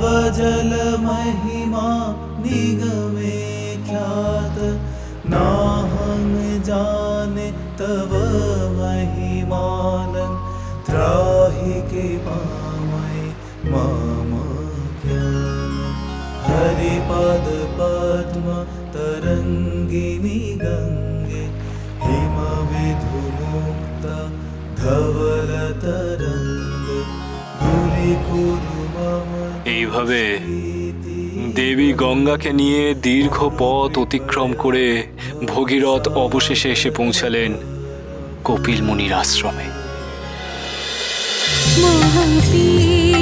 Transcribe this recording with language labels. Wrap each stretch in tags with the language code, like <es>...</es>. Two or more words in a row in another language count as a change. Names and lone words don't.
<sa>जल महिमा निगमे ख्यात नाहं जाने तव महिमानं त्राहि कृपामयि मम ज्ञान हरिपद पद्म तरङ्गिनि गङ्गे हिमविधुमुक्ता धवल तरङ्ग दूरीकुरु मम</sa> <bn>এইভাবে দেবী গঙ্গাকে নিয়ে দীর্ঘ পথ অতিক্রম করে ভগীরথ অবশেষে এসে পৌঁছালেন কপিল মুনির আশ্রমে। महापीर</bn>